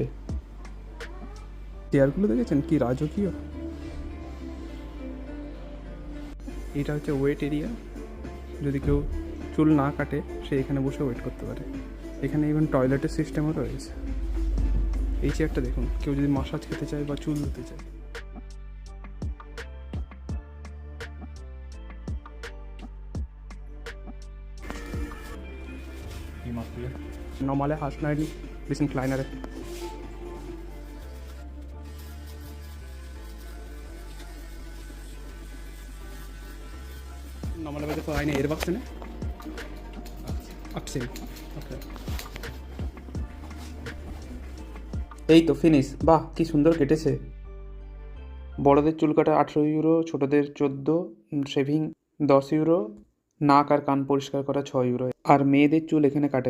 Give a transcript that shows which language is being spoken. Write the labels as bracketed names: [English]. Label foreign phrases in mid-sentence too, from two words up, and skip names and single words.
[Bangla] চেয়ারগুলো দেখেছেন কি রাজকীয়। এটা হচ্ছে ওয়েট এরিয়া। যদি কেউ চুল না কাটে, সে এখানে বসে ওয়েট করতে পারে। এখানে ইভেন টয়লেটের সিস্টেমও রয়েছে। এই চেয়ারটা দেখুন, কেউ যদি মাসাজ খেতে চায় বা চুল ধুতে চায়। [German] Normale Haarschneiden, bisschen kleinere. Normalerweise für eine Erwachsene? 18. Okay. [Bangla] এই তো ফিনিশ। বাহ, কি সুন্দর কেটেছে। বড়দের চুল কাটা 18 ইউরো, ছোটদের 14, শেভিং 10 ইউরো, নাক আর কান পরিষ্কার করা 6 ইউরো। আর মেয়েদের চুল এখানে কাটেন।